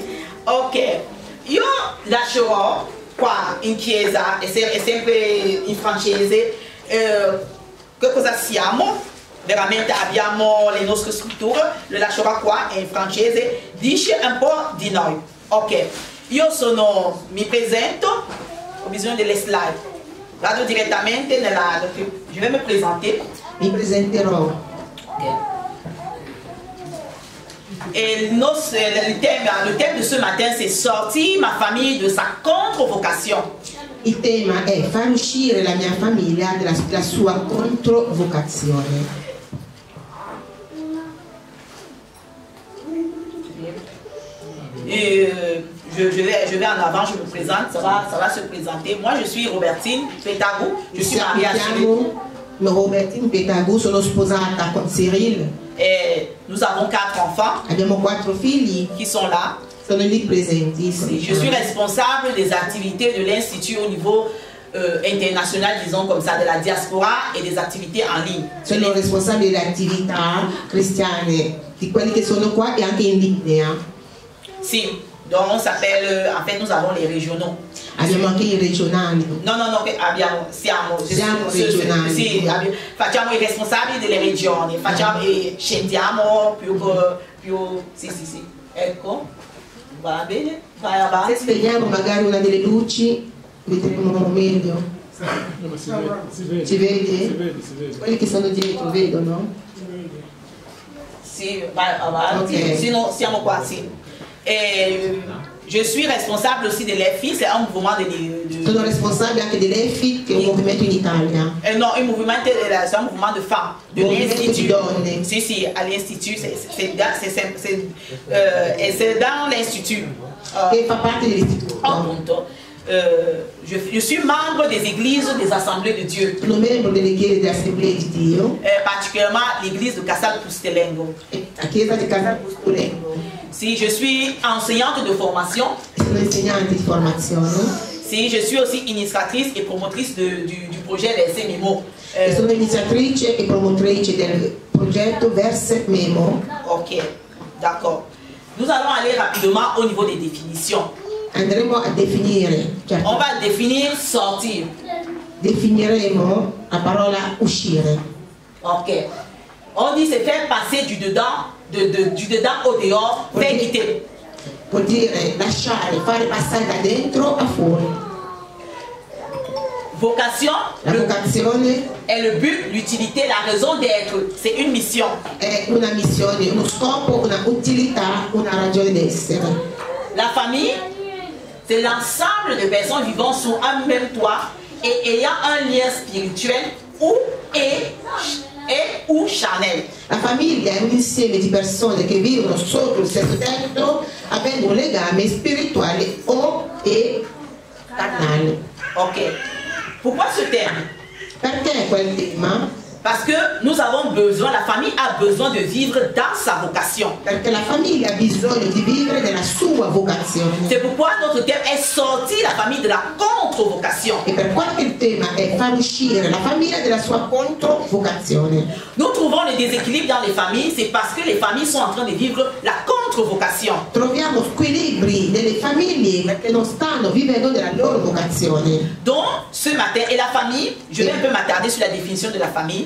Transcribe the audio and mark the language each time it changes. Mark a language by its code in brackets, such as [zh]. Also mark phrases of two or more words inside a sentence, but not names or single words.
[it] Ok, io lascerò qua in chiesa, è sempre in francese, che cosa siamo? Veramente abbiamo le nostre strutture, lo lascerò qua in francese, dice un po' di noi. Ok, mi presento, ho bisogno delle slide, vado direttamente [fr] je vais me présenter. [it] Mi presenterò. Okay. [fr] Et le thème de ce matin, c'est sortir ma famille de sa contre-vocation. [it] Il tema è far uscire la mia famiglia dalla sua controvocazione. [fr] Je vais en avant, je me présente, ça va se présenter. Moi, je suis Robertine Petagou, je suis mariée à Cyril. [it] Robertine Petagou, sono sposata con Cyril. [fr] Et nous avons 4 enfants. [it] Abbiamo 4 figli [fr] qui sont là. [it] Sono lì presenti. [fr] Je suis responsable des activités de l'Institut au niveau international, disons comme ça, de la diaspora et des activités en ligne. [it] Sono responsabile delle attività cristiane di quelli che sono qua e anche in linea. Si, [fr] donc on s'appelle, en fait nous avons les régionaux. [it] Abbiamo anche i regionali. No, siamo regionali. Sì, facciamo i responsabili delle regioni, facciamo e scendiamo più, sì, ecco, va bene, vai avanti. Se spegniamo magari una delle luci, vedremo meglio. Si vede? Quelli che sono dietro vedono? Sì, vai avanti, okay. Sinon siamo qua, sì. [fr] Et je suis responsable aussi de l'EFI, c'est un mouvement de... [it] Sono responsabile anche dell'EFI, che è un movimento in Italia. [fr] Non, c'est un mouvement de femmes, de l'Institut. Si, à l'Institut, c'est dans l'Institut. [it] Che fa parte dell'Istituto. [fr] Je suis membre des églises des assemblées de Dieu. [it] Sono membro delle chiese delle assemblee di Dio. [fr] Particulièrement l'église de Casal Pustelengo. [it] La chiesa di Casal Pustelengo. Si, [fr] je suis enseignante de formation. [it] Sono insegnante di formazione. Si, [fr] je suis aussi initiatrice et promotrice du projet Verset Memo. [it] Sono iniziatrice e promotrice del progetto Verset Memo. [fr] Ok, d'accord. Nous allons aller rapidement au niveau des définitions. [it] Andremo a definire. Certo. [fr] On va définir sortir. [it] Definiremo la parola uscire. Ok. [fr] On dit c'est faire passer du dedans, du dedans au dehors, faire quitter. [it] Vuol dire lasciare, fare passare da dentro a fuori. [fr] Vocation. [it] La vocazione [fr] è le but, l'utilité, la raison d'être. C'est une mission. [it] È una missione, uno scopo, una utilità, una ragione d'essere. [fr] La famille, c'est l'ensemble de personnes vivant sous un même toit et ayant un lien spirituel ou charnel. [it] La famiglia è un insieme di persone che vivono sotto il stesso tetto, avendo un legame spirituale e carnale. [fr] Ok. Pourquoi ce terme? [it] Perché quel tema? [fr] Parce que nous avons besoin, la famille a besoin de vivre dans sa vocation. [it] Perché la famiglia ha bisogno di vivere nella sua vocazione. [fr] C'est pourquoi notre thème est sortir la famille de la contre-vocation. [it] E per quanto il tema è far uscire la famiglia della sua controvocazione. [fr] Nous trouvons le déséquilibre dans les familles, c'est parce que les familles sont en train de vivre la contre-vocation. [it] Troviamo squilibri nelle famiglie perché non stanno vivendo nella loro vocazione. [fr] Donc, ce matin, et la famille, je vais un peu m'attarder sur la définition de la famille.